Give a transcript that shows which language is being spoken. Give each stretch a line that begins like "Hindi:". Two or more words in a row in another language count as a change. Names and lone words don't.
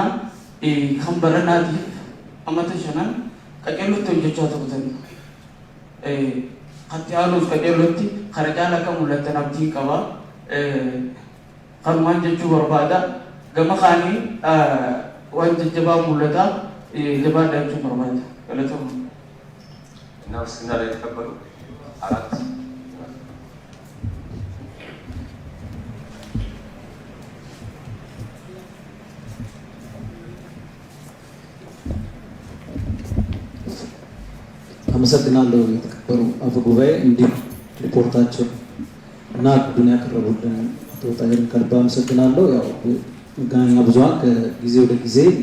Oromo: Kan baranaatiif ammata 5 qacellotti hojjechaa turtanii. Hatti aanuuf qacellotti kana caalaa akka mul'attan abdii qaba. Kanumaan jechuu barbaada. Gama kaanii waan jajjabaa mul'ata jabaadhaa jechuun barbaada. Galatoomna.
Amharic: እና ምስጋና ላይ የተከበሩ አራት አመሰግናለሁ የተከበሩ አፈ ጉባኤ እንዲህ ሪፖርታቸው እና ዱንያ ያቀረቡልን አቶ ጣይርን ከልብ አመሰግናለሁ። ያው መገናኛ ብዙኃን ከጊዜ ወደ ጊዜ